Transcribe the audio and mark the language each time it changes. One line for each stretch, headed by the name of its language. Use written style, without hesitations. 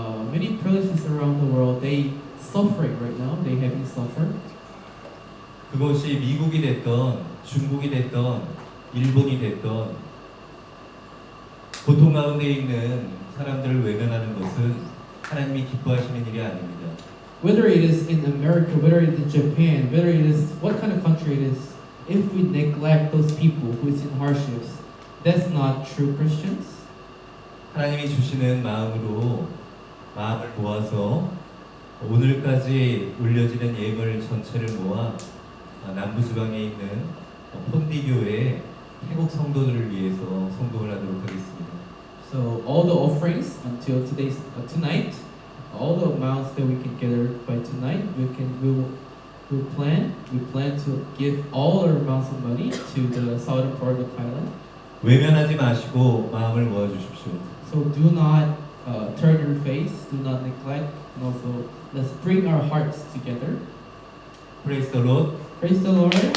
English: many places around the world they suffering right now. They having suffer.
Korean: 그것이 미국이 됐던 중국이 됐던 일본이 됐던 고통 가운데 있는 사람들을 외면하는 것은 하나님이 기뻐하시는 일이 아닙니다.
English: Whether it is in America, whether it is in Japan, whether it is what kind of country it is, if we neglect those people who is in hardships, that's not true Christians.
Korean: 하나님이 주시는 마음으로 마음을 모아서 오늘까지 올려지는 예물 전체를 모아 남부지방에 있는 폰디교회 태국 성도들을 위해서 성공을 하도록 하겠습니다.
English: So all the offerings until tonight, all the amounts that we can gather by tonight, we plan to give all our amounts of money to the southern part of Thailand.
Korean: 외면하지 마시고 마음을 모아 주십시오.
English: So do not turn your face, do not neglect, and also let's bring our hearts together. Praise the Lord. Praise the Lord.